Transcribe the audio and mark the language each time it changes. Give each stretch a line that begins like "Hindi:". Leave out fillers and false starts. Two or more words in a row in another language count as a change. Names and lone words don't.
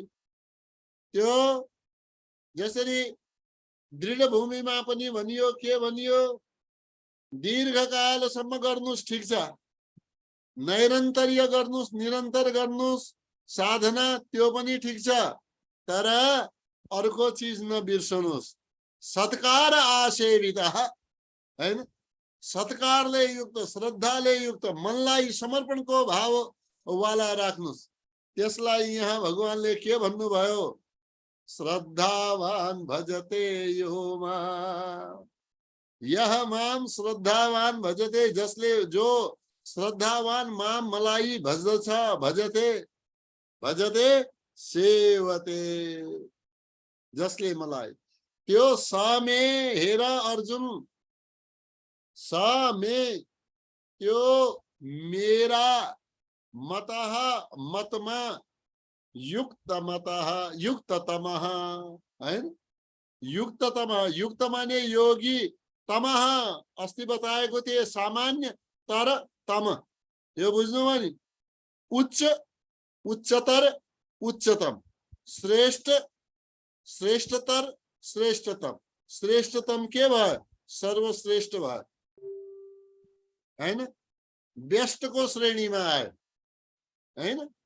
Nepali: त्यो जसरी दृढ भूमिमा पनि भनियो, के भनियो, दीर्घकालसम्म गर्नुस् ठीक छ, नैरन्तर्य गर्नुस्, निरन्तर गर्नुस् साधना, त्यो पनि ठीक छ, तर अर्को चिज नबिर्सनुस्, सत्कार आसेवित हैन, सत्कारले युक्त, श्रद्धाले युक्त, मनलाई समर्पणको भाव वाला राख्नुस्। त्यसलाई यहाँ भगवानले के भन्नुभयो,
Sanskrit: श्रद्धावान भजते यो माम, यह माम श्रद्धावान भजते,
Nepali: जसले जो श्रद्धावान माम मलाई भज्दछ, भजते भजते सेवते, जसले मलाई, त्यो
Sanskrit: स मे,
Nepali: हेर अर्जुन,
Sanskrit: स मे,
Nepali: त्यो मेरा मतः, मतमा, युक्त मतः, युक्ततमः है, युक्ततमः, युक्त माने योगी, तमः अस्ति बताएको थिए सामान्य, तर तम, यो बुझ्नुभयो नि, उच्च, उच्चतर, उच्चतम, श्रेष्ठ, श्रेष्ठतर, श्रेष्ठतम, श्रेष्ठतम के भयो, सर्वश्रेष्ठ भयो हैन, बेस्टको श्रेणीमा आयो हैन,